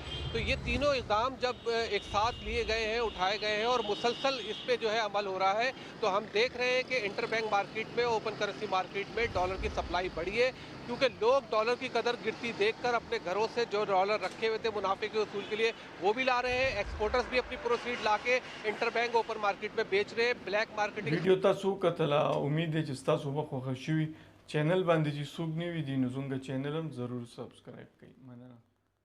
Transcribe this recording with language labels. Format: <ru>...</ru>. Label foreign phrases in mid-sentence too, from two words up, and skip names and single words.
<ur>تو یہ تینوں اقدام جب ایک ساتھ لیے گئے ہیں، اٹھائے گئے ہیں اور مسلسل اس پر جو ہے عمل ہو رہا ہے، تو ہم دیکھ رہے ہیں کہ</ur> <en>interbank market</en> <ur>میں,</ur> <en>open currency market</en> <ur>میں ڈالر کی سپلائی بڑھی ہے، کیونکہ لوگ ڈالر کی قدر گرتی دیکھ کر اپنے گھروں سے جو ڈالر رکھے ہوئے تھے منافع کے حصول کے لیے وہ بھی لا رہے ہیں. ایکسپورٹرز بھی اپنی پروسیڈ لا کے</ur> <en>interbank open market</en> <ur>میں بیچ رہے ہیں.</ur> <en>black marketing</en> <ps>वीडियो تاسو کتله. امید دی چې تاسو به خوښ شوي. چینل باندې چې څوک نوي دي نو زموږ چینل هم ضرور سبسکرایب کړئ. مننه.</ps>